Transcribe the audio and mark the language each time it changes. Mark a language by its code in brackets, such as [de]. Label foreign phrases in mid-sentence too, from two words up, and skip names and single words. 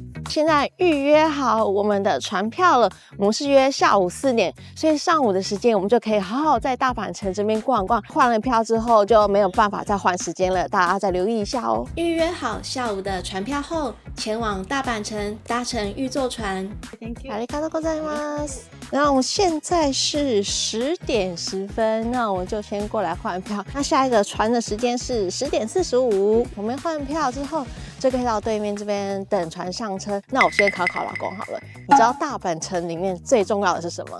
[zh] 现在预约好我们的船票了，我们是约下午4点，所以上午的时间我们就可以好好在大阪城这边逛逛。换了票之后就没有办法再换时间了，大家再留意一下哦。预约好下午的船票后，前往大阪城搭乘御座船。 [en] Thank you。 [ja] ありがとうございます。 [zh] 那我们现在是10点10分，那我们就先过来换票。那下一个船的时间是10点45，我们换票之后就可以到对面这边等船上车。那我先考考老公好了，你知道大阪城里面最重要的是什么？